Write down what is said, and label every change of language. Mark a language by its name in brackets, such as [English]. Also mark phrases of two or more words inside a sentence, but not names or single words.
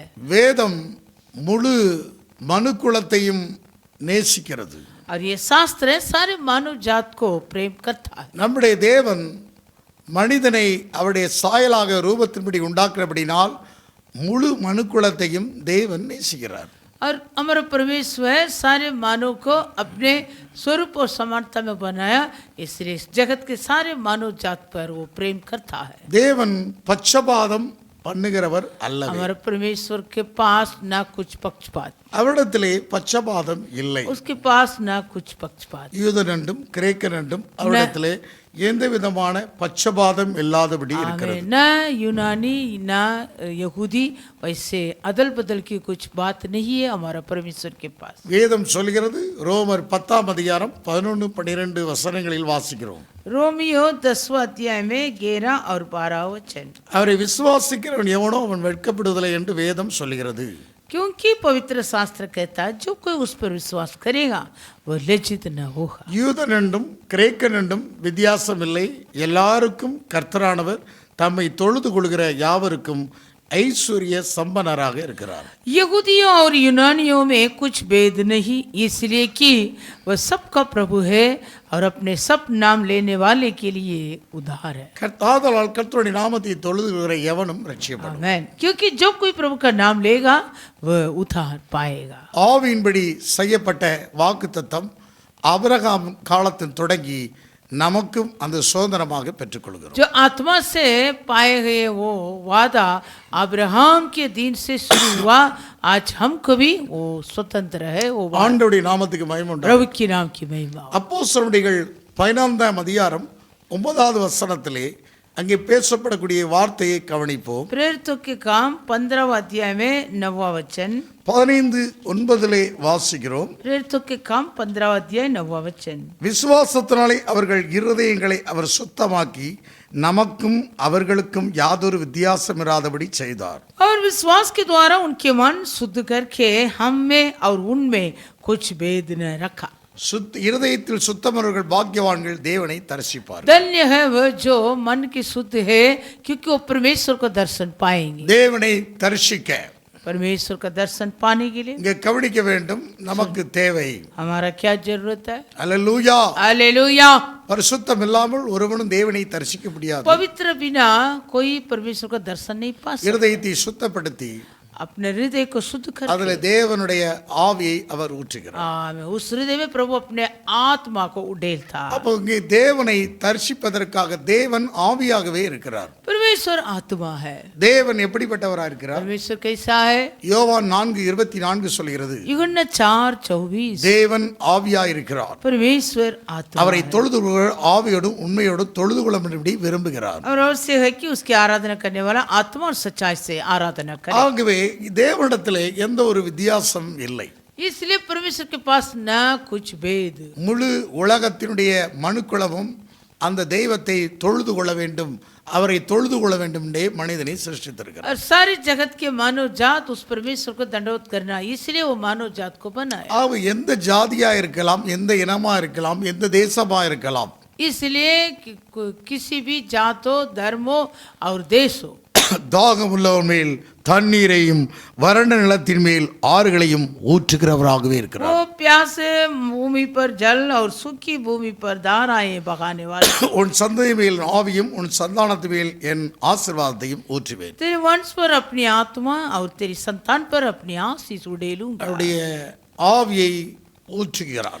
[Tamil] வேதம் முழு மனுக்குலத்தையும் நேசிக்கிறது. [Hindi] और ये शास्त्र है सारे मानव जात को प्रेम करता है. [Tamil] நம்முடைய தேவன் மனிதனை அவருடைய சாயலாக ரூபத்தின்படி உண்டாக்குறபடினால் முழு மனுக்குலத்தையும் தேவன் நேசிக்கிறார். [Hindi] और हमारा परमेश्वर सारे मानव को अपने स्वरूप और समानता में बनाया, इसलिए इस जगत के सारे मानव जात पर वो प्रेम करता है. [Tamil] தேவன் பட்சபாதம் பண்ணுகிறவர் அல்ல. [Hindi] हमारे परमेश्वर के पास ना कुछ पक्षपात, [Tamil] அவரிடத்திலே பட்சபாதம் இல்லை. [Hindi] उसके पास ना कुछ पक्षपात. [Tamil] யூதன் என்றும் கிரேக்கன் என்றும் அவரிடத்திலே எந்த விதமான பட்சபாதம் இல்லாதபடி இருக்கிறது. [Hindi] न यूनानी ना यहूदी वैसे अदल बदल की कुछ बात नहीं है हमारा परमेश्वर के पास. [Tamil] வேதம் சொல்கிறது, ரோமர் 10ஆம் அதிகாரம் 11-12 வசனங்களில் வாசிக்கிறோம். [Hindi] रोमियो 10वां अध्याय में 11 और 12 वचन. [Tamil] அவரை விசுவாசிக்கிறவன் எவனோ அவன் வெட்கப்படுவதில்லை என்று வேதம் சொல்கிறது. [Hindi] क्योंकि पवित्र शास्त्र कहता है जो कोई उस पर विश्वास करेगा वो लज्जित न होगा. [Tamil] யூதன் என்றும் கிரேக்கன் என்றும் வித்தியாசம் இல்லை, எல்லாருக்கும் கர்த்தரானவர் தம்மை தொழுது கொள்கிற யாவருக்கும் ஐஸ்வர்ய சம்பனராக இருக்கிறார். [Hindi] यहूदियों और यूनानियों में कुछ भेद नहीं, इसलिए कि वह सबका प्रभु है और अपने सब नाम लेने वाले के लिए उद्धार है। [Tamil] ஆதலால் கர்த்தருடைய நாமத்தை தொழுதுகிற எவனும் ரட்சிக்கப்படுவான். [Hindi] आमेन। क्योंकि जो कोई प्रभु का नाम लेगा वह उद्धार पाएगा। [Tamil] ஆவியின்படி செய்யப்பட்ட வாக்குத்தத்தம் ஆபிரகாம் காலத்தில் தொடங்கி நமக்கும் அந்த சுதந்திரமாக பெற்றுக்கொள்கிறோம். [Hindi] जो आत्मा से पाए गए वो वादा अब्राहम के दिन से शुरू हुआ, आज हमको भी वो स्वतंत्र है। वो [Tamil] ஆண்டவருடைய நாமத்துக்கு மகிமை உண்டாகட்டும். [Hindi] प्रभु के नाम की महिमा। [Tamil] அப்போஸ்தலர்கள் 15ஆம் அதிகாரம் 9வது வசனத்திலே அங்கே பேசப்படக்கூடிய வார்த்தையை கவனிப்போம். [Hindi] प्रेरितों के काम 15 अध्याय में 9वां वचन। [Tamil] 15:9 வாசிக்கிறோம். [Hindi] प्रेरितों के काम 15 अध्याय 9वां वचन। [Tamil] விசுவாசத்தினாலே அவர்கள் இருதயங்களை அவர் சுத்தமாக்கி நமக்கும் அவர்களுக்கும் யாதொரு வித்தியாசம் இராதபடி செய்தார். [Hindi] और विश्वास के द्वारा उनके मन शुद्ध करके हम में और उनमें कुछ भेद न रखा। [Tamil] இருதயத்தில் சுத்தமர்கள் பாக்கியவான்கள் தேவனை தரிசிப்பார். [Hindi] धन्य है वह जो मन की शुद्ध है, क्योंकि वो परमेश्वर को दर्शन पाएंगे। [Tamil] தேவனை தரிசிக்க [Hindi] परमेश्वर का दर्शन पाने के लिए [Tamil] இங்கே கவனிக்க வேண்டும். நமக்கு தேவை [Hindi] हमारा क्या जरूरत है? [Tamil] அல்லேலூயா. [Hindi] हालेलुया। [Tamil] பரிசுத்தம் இல்லாமல் ஒருவனும் தேவனை தரிசிக்க முடியாது. [Hindi] पवित्र बिना कोई परमेश्वर का दर्शन नहीं पा सकता। [Tamil] இருதயத்தை சுத்தப்படுத்தி [Hindi] अपने हृदय को शुद्ध कर [Tamil] அதுல தேவனுடைய ஆவியை அவர் ஊற்றுகிறார். [Hindi] उस हृदय में प्रभु अपने आत्मा को उडेलता। [Tamil] அப்போ இங்கே தேவனை தரிசிப்பதற்காக தேவன் ஆவியாகவே இருக்கிறார். [Hindi] परमेश्वर आत्मा है। [Tamil] தேவன் எப்படிப்பட்டவரா இருக்கிறார்? [Hindi] परमेश्वर कैसा है? [Tamil] யோவான் 4:24 சொல்கிறது, [Hindi] यूहन्ना 4:24 [Tamil] தேவன் ஆவியாய் இருக்கிறார். [Hindi] परमेश्वर आत्मा [Tamil] அவரை [Hindi] है। [Tamil] தொழுது ஆவியோடும் உண்மையோடும் தொழுது கொள்ளும்படி விரும்புகிறார். [Hindi] और अवश्य है कि उसकी आराधना करने वाला आत्मा और सच्चाई से आराधना करे। [Tamil] ஆகவே தேவனிடத்திலே எந்த ஒரு வித்தியாசம் இல்லை. [Hindi] इसलिए परमेश्वर के पास न कुछ भेद। [Tamil] முழு உலகத்தினுடைய மனுக்குலமும் அந்த தெய்வத்தை தொழுது கொள்ள வேண்டும், அவரை தொழுது கொள்ள வேண்டும் என்றே மனிதனை சிருஷ்டித்திருக்கிறார். [Hindi] और सारी जगत के मानव जात उस परमेश्वर को दंडवत करना, इसलिए वो मानव जात को बनाया। [Tamil] ஆக எந்த ஜாதியா இருக்கலாம், எந்த இனமா இருக்கலாம், எந்த தேசமா இருக்கலாம், [Hindi] इसलिए किसी भी जातो धर्मो और देशो [Tamil] தாகம் உள்ளவர் மேல் தண்ணீரையும் வறண்ட நிலத்தின் மேல் ஆறுகளையும் ஊற்றுகிறவராகவே இருக்கிறார். [Hindi] वो प्यासे भूमि पर जल और सूखी भूमि पर धाराएं बहाने वाले। [Tamil] உன் சந்ததி மேல் ஆவியும் உன் சந்தானத்து மேல் என் ஆசீர்வாதத்தையும் ஊற்றுவேன். [Hindi] तेरे वंश पर अपनी आत्मा और तेरी संतान पर अपनी आशीष उड़ेलूंगा। [Tamil] அவருடைய ஆவியை ஊற்றுகிறார்.